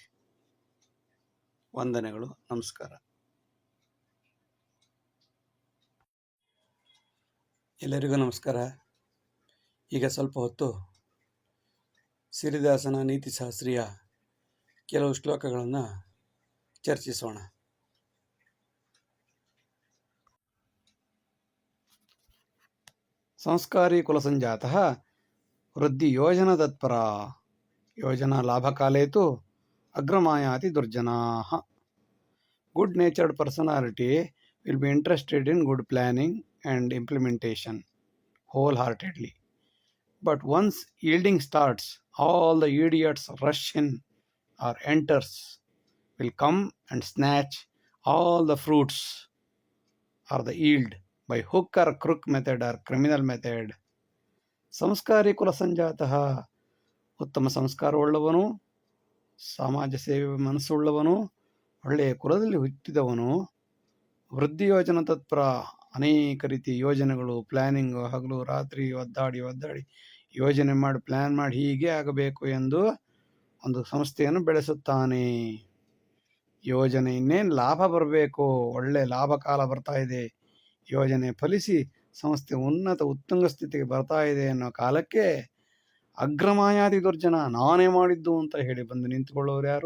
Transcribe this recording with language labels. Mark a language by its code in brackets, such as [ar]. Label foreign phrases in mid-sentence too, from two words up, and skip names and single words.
[kn] ವಂದನೆಗಳು. ನಮಸ್ಕಾರ. ಎಲ್ಲರಿಗೂ ನಮಸ್ಕಾರ. ಈಗ ಸ್ವಲ್ಪ ಹೊತ್ತು ಸಿರಿದಾಸನ ನೀತಿಶಾಸ್ತ್ರೀಯ ಕೆಲವು ಶ್ಲೋಕಗಳನ್ನು ಚರ್ಚಿಸೋಣ. [sa] ಸಂಸ್ಕಾರಿ ಕುಲಸಂಜಾತಃ ವೃದ್ಧಿ ಯೋಜನ ತತ್ಪರ ಯೋಜನಾ ಲಾಭಕಾಲೇ ತು ಅಗ್ರಮಾಯಾತಿ ದುರ್ಜನಾಃ. [en] Good natured personality will be interested in good planning and implementation wholeheartedly. But once yielding starts, all the idiots rush in or enters will come and snatch all the fruits or the yield by hook or crook method or criminal method. [sa] ಸಂಸ್ಕಾರಿ ಕುಲ ಸಂಜಾತಃ, [kn] ಉತ್ತಮ ಸಂಸ್ಕಾರವುಳ್ಳವನು, ಸಮಾಜ ಸೇವೆ ಮನಸ್ಸುಳ್ಳವನು, ಒಳ್ಳೆಯ ಕುಲದಲ್ಲಿ ಹುಟ್ಟಿದವನು, [sa] ವೃದ್ಧಿ ಯೋಜನ ತತ್ಪರ, [kn] ಅನೇಕ ರೀತಿಯ ಯೋಜನೆಗಳು, ಪ್ಲ್ಯಾನಿಂಗು, ಹಗಲು ರಾತ್ರಿ ಒದ್ದಾಡಿ ಯೋಜನೆ ಮಾಡಿ ಪ್ಲ್ಯಾನ್ ಮಾಡಿ ಹೀಗೆ ಆಗಬೇಕು ಎಂದು ಒಂದು ಸಂಸ್ಥೆಯನ್ನು ಬೆಳೆಸುತ್ತಾನೆ. ಯೋಜನೆ ಇನ್ನೇನು ಲಾಭ ಬರಬೇಕು, ಒಳ್ಳೆ ಲಾಭ ಕಾಲ ಬರ್ತಾ ಇದೆ, ಯೋಜನೆ ಫಲಿಸಿ ಸಂಸ್ಥೆ ಉತ್ತುಂಗ ಸ್ಥಿತಿಗೆ ಬರ್ತಾ ಇದೆ ಅನ್ನೋ ಕಾಲಕ್ಕೆ [sa] ಅಗ್ರಮಾಯಾದಿ ದುರ್ಜನ [kn] ನಾನೇ ಮಾಡಿದ್ದು ಅಂತ ಹೇಳಿ ಬಂದು ನಿಂತುಕೊಳ್ಳೋರು ಯಾರು?